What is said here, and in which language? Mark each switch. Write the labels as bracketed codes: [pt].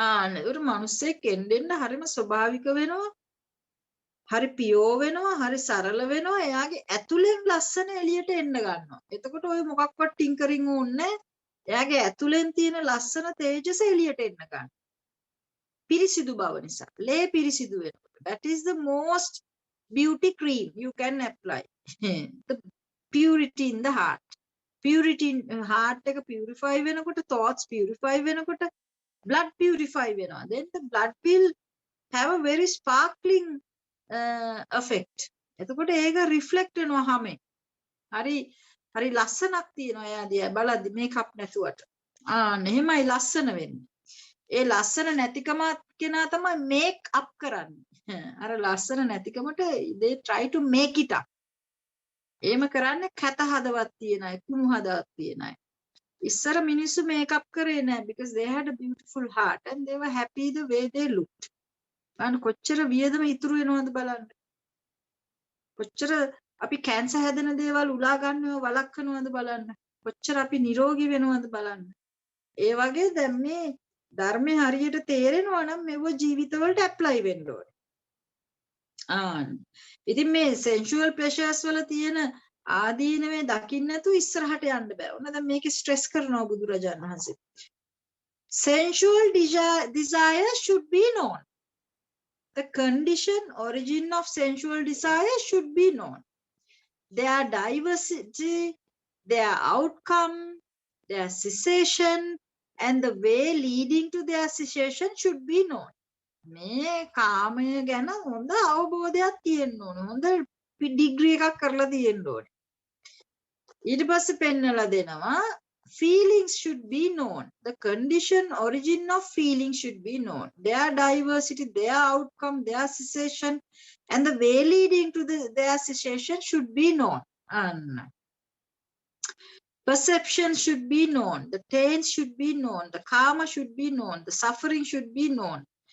[si] නේද මනුස්සයෙක් එන්න හරිම ස්වභාවික වෙනවා. හරි පියෝ වෙනවා, හරි සරල වෙනවා. එයාගේ ඇතුලෙන් ලස්සන එළියට එන්න ගන්නවා. එතකොට ඔය මොකක්වත් ටින්කරින් ඕනේ. එයාගේ ඇතුලෙන් තියෙන ලස්සන තේජස එළියට එන්න ගන්නවා. පිරිසිදු බව නිසා. ලේ පිරිසිදු වෙනවා. [en] That is the most beauty cream you can apply. The purity in the heart. Purity in heart [si] එක [en] purify [si] වෙනකොට, [en] thoughts purify වෙනකොට blood purify [si] වෙනවා. [en] Then the blood will have a very sparkling effect. [si] එතකොට ඒක reflect වෙනවා හැමෙන්. හරි ලස්සනක් තියෙනවා එයා දිහා බලද්දි මේකප් නැතුවට. එහෙමයි ලස්සන වෙන්නේ. ඒ ලස්සන නැතිකම කෙනා තමයි මේක් අප් කරන්නේ. අර ලස්සන නැතිකමට [en] they try to make it up. [si] එහෙම කරන්නේ කැත හදවත් තියන අය, කුණු හදවත් තියන අය. ඉස්සර මිනිස්සු මේකප් කරේ නැහැ [en] because they had a beautiful heart and they were happy the way they looked. [si] අන්න කොච්චර වියදම ඉතුරු වෙනවද බලන්න. කොච්චර අපි කැන්සර් හැදෙන දේවල් උලා ගන්නව වළක්වනවද බලන්න. කොච්චර අපි නිරෝගී වෙනවද බලන්න. ඒ වගේ දැන් මේ ධර්මයේ හරියට තේරෙනවා නම් මේව ජීවිතවලට ඇප්ලයි වෙන්න ඕනේ. ඉතින් මේ [en] sensual pleasures [si] වල තියෙන ආදීනවේ දකින්න නැතුව ඉස්සරහට යන්න බෑ. ඕන දැන් මේක ස්ට්‍රෙස් කරනවා බුදුරජාණන් වහන්සේ. [en] sensual desire should be known. The condition, origin of sensual desire should be known. Their diversity, their outcome, their cessation, and the way leading to their cessation should be known. [si] මේ කාමය ගැන හොඳ අවබෝධයක් තියෙන්න ඕන. හොඳ ඩිග්‍රී එකක් කරලා තියෙන්න ඕනේ. ඊට පස්සේ පෙන්නලා දෙනවා [en] feelings should be known. The condition, origin of feelings should be known. Their diversity, their outcome, their cessation, and the way leading to their cessation should be known. And perception should be known. The taints should be known. The karma should be known. The suffering should be known.